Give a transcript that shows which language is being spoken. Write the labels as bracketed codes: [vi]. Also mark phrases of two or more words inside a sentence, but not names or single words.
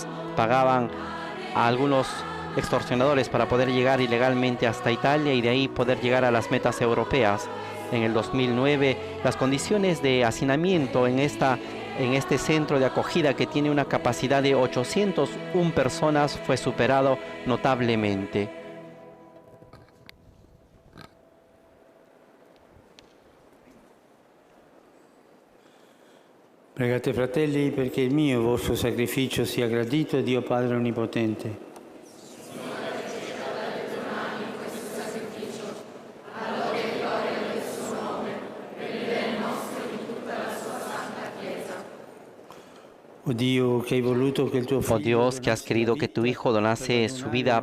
[es] Pagaban a algunos extorsionadores para poder llegar ilegalmente hasta Italia y de ahí poder llegar a las metas europeas. En el 2009, las condiciones de hacinamiento en este centro de acogida, que tiene una capacidad de 801 personas, fue superado notablemente. [it] Pregate, fratelli, perché il mio e vostro sacrificio sia gradito a Dio Padre Onnipotente. [es] Oh Dios, que has querido que tu Hijo donase su vida